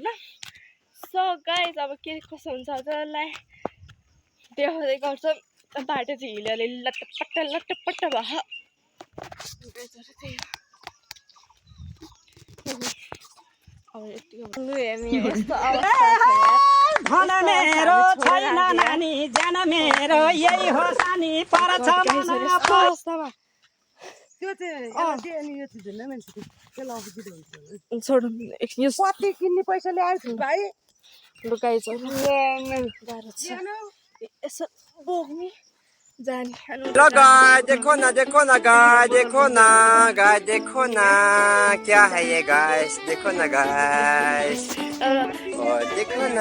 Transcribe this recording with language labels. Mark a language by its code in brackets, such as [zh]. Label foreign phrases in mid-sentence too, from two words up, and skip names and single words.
[en] so guys [ne] अब के कसो हुन्छ हजुरलाई देखाउँदै गर्छ बाटो चाहिँ हिलोले लटपट्ट भयो अब यस्तो अवस्थामा किन्ने पैसाले आउँछ भाइ लुकाइछ गाह्रो छ यसो बोक्ने जाने [hi] हेलो गाय देखो ना गाय देखो ना क्या है ये गाय देखो ना गाय देखो ना